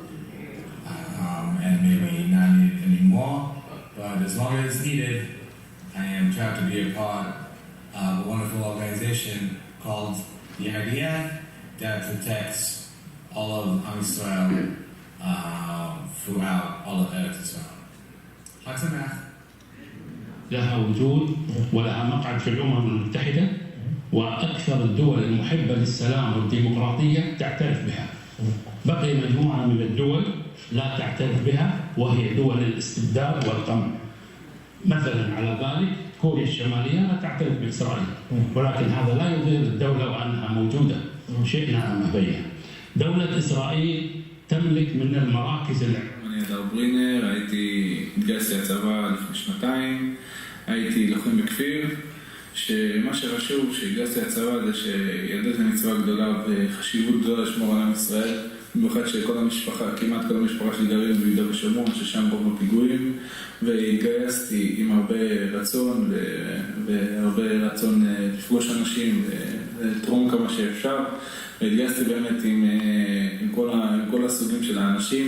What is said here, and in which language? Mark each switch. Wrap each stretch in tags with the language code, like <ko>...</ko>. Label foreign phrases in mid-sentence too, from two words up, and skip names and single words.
<en>And maybe not needed anymore, but as long as it's needed, I am proud to be a part of a wonderful organization called the IDF that protects all of</en> <he>עם ישראל</he> <en>throughout all of Eretz Yisrael.</en> <he>Haatzmaut.</he> <ar>لها وجود ولها مقعد في الأمم المتحدة، وأكثر الدول المحبة للسلام والديمقراطية تعترف بها. بقي مجموعة من الدول لا تعترف بها، وهي دول الاستبداد والقمع. مثلا على ذلك كوريا الشمالية لا تعترف بإسرائيل، ولكن هذا لا يضير الدولة وأنها موجودة شئنا أم أبينا. دولة إسرائيل تملك من المراكز</ar> <he>אני אדר ברינר, התגייסתי לצבא לפני שנתיים, הייתי לוחם בכפיר, שמה שחשוב שהתגייסתי לצבא זה שידעתי מצווה גדולה וחשיבות גדולה לשמור על עם ישראל, במיוחד שכל המשפחה, כמעט כל המשפחה שלי גרים ביהודה ושומרון, ששם רוב הפיגועים, והתגייסתי עם הרבה רצון והרבה רצון לפגוש אנשים ולתרום כמה שאפשר, והתגייסתי באמת עם כל הסוגים של האנשים.</he>